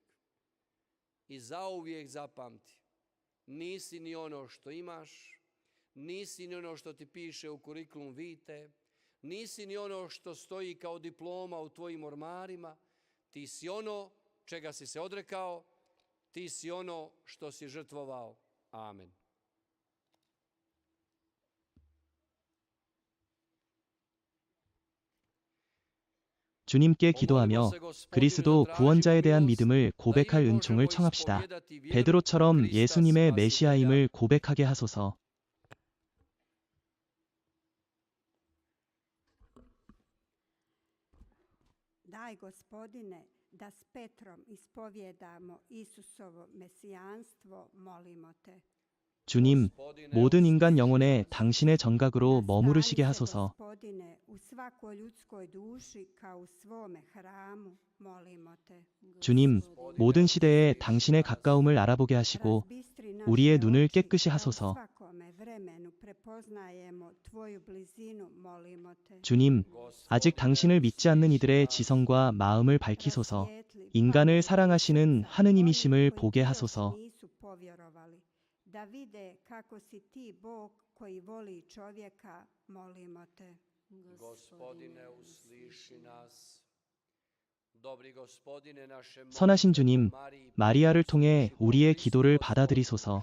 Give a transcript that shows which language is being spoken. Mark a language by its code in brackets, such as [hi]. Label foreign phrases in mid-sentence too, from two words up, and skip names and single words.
[hr] I zauvijek zapamti, nisi ni ono što imaš, nisi ni ono što ti piše u [la] kurikulum vitae, [hr] Nisi ni ono što stoji kao diploma u tvojim ormarima, ti si ono čega si se odrekao, ti si ono što si žrtvovao. Amen. [ko] 주님께 기도하며 그리스도 구원자에 대한 믿음을 고백할 은총을 청합시다. 베드로처럼 예수님의 메시아임을 고백하게 하소서. [hr] Daj, Gospodine, da s Petrom ispovjedamo Isusovo mesijanstvo, molimo te. [ko] 주님, 모든 인간 영혼에 당신의 정각으로 머무르시게 하소서. [hr] Gospodine, u svakoj ljudskoj duši kao u svome hramu, molimo te. [ko] 주님, 모든 시대에 당신의 가까움을 알아보게 하시고 [hr] Razbistri naše [ko] 우리의 눈을 [hr] oči, [ko] 깨끗이 [hr] da u [ko] 하소서. [hr] svakome vremenu prepoznajemo tvoju blizinu, molimo te. [ko] 주님, 아직 당신을 믿지 않는 이들의 지성과 마음을 밝히소서. [hr] Rasvijetli [ko] 인간을 [hr] pamet [ko] 사랑하시는 [hr] srca [ko] 하느님이심을 [hr] onih koji [ko] 보게 [hr] još [ko] 하소서. [hr] nisu povjerovali. Da vide kako si ti Bog koji voli čovjeka, molimo te. Gospodine, usliši nas. Dobri Gospodine, naše [ko] 선하신 주님, 마리아를 통해 우리의 기도를 받아들이소서.